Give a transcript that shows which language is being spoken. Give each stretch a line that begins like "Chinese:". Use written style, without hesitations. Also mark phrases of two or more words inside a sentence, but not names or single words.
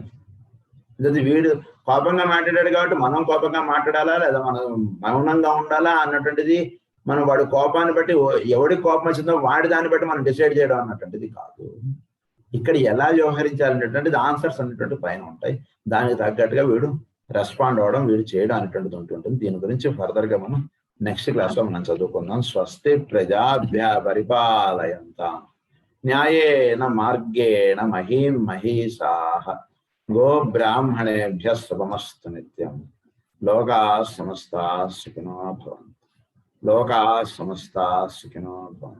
Telugu: వీడు కోపంగా మాట్లాడాడు కాబట్టి మనం కోపంగా మాట్లాడాలా లేదా మనం మౌనంగా ఉండాలా అన్నటువంటిది మనం వాడి కోపాన్ని బట్టి ఎవడికి కోపం వచ్చిందో వాడి దాన్ని బట్టి మనం డిసైడ్ చేయడం అన్నటువంటిది కాదు. ఇక్కడ ఎలా వ్యవహరించాలనేటువంటిది ఆన్సర్స్ అనేటువంటి పైన ఉంటాయి. దానికి తగ్గట్టుగా వీడు రెస్పాండ్ అవ్వడం, వీడు చేయడం అనేటువంటిది ఉంటుంటుంది. దీని గురించి ఫర్దర్ గా మనం
English: next class
Telugu: లో మనం చదువుకుందాం.
Sanskrit: స్వస్తి ప్రజాభ్య పరిపాలయంతాం న్యాయేన మార్గేణ మహీం మహీషాః గో బ్రాహ్మణేభ్యః శుభమస్తు నిత్యం. లోకాః సమస్తాః సుఖినో భవంతు. లోకాః సమస్తాః సుఖినో భవంతు.